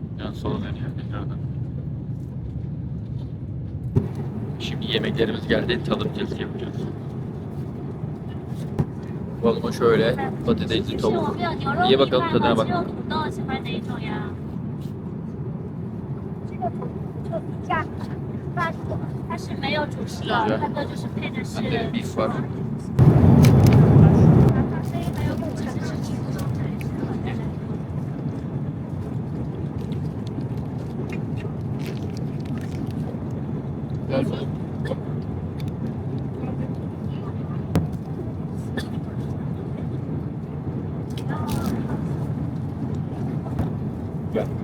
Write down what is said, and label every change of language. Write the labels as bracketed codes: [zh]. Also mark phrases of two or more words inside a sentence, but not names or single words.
[tr] Buradan sola dönüyor tekrardan. Şimdi yemeklerimiz geldi. Tadım testi yapacağız. Balma şöyle. Patatesli tavuk. Ye bakalım tadına bak. [zh] 它是没有主食的，它的就是配的是。 [tr] Bende beef var. Güzel. Gel.